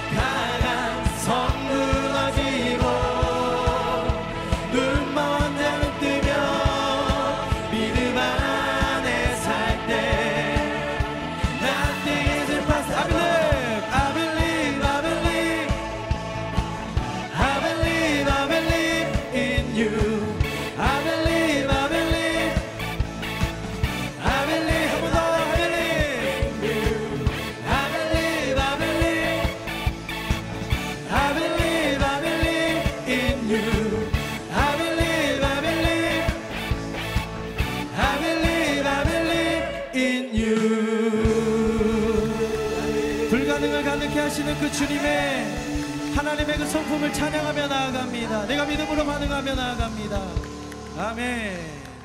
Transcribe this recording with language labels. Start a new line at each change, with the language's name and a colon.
Korean: 강한 성 무너지고 눈먼 자는 뜨며 믿음 안에 살 때
English: Nothing is impossible. I believe, I believe, I believe, I believe, I believe in you. I believe, I believe, I believe.
Korean: 한 번 더,
English: I believe. I believe, I believe, I believe, I believe in you. I believe, I believe, I believe, I believe in you.
Korean: 불가능을 가능케 하시는 그 주님의 하나님의 그 성품을 찬양하며 나아갑니다. 내가 믿음으로 반응하며 나아갑니다. 아멘.